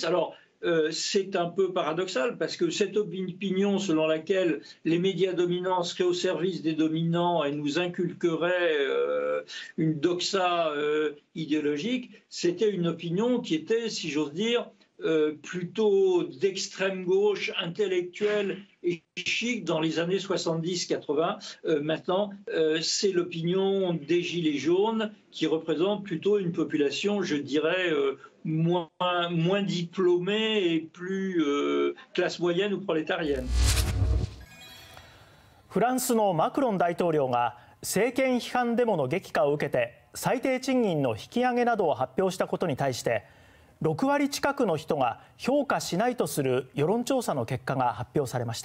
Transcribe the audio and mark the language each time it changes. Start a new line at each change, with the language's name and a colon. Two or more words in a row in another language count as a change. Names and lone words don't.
French: Alors, c'est un peu paradoxal parce que cette opinion selon laquelle les médias dominants seraient au service des dominants et nous inculqueraient une doxa idéologique, c'était une opinion qui était, si j'ose dire, plutôt d'extrême gauche, intellectuelle et chic dans les années 70-80. Maintenant, c'est l'opinion des Gilets jaunes qui représente plutôt une population, je dirais, moins diplômée et plus classe moyenne ou prolétarienne.
Japanese: フランスのマクロン大統領が政権批判デモの激化を受けて最低賃金の引き上げなどを発表したことに対して6割近くの人が評価しないとする世論調査の結果が発表されました。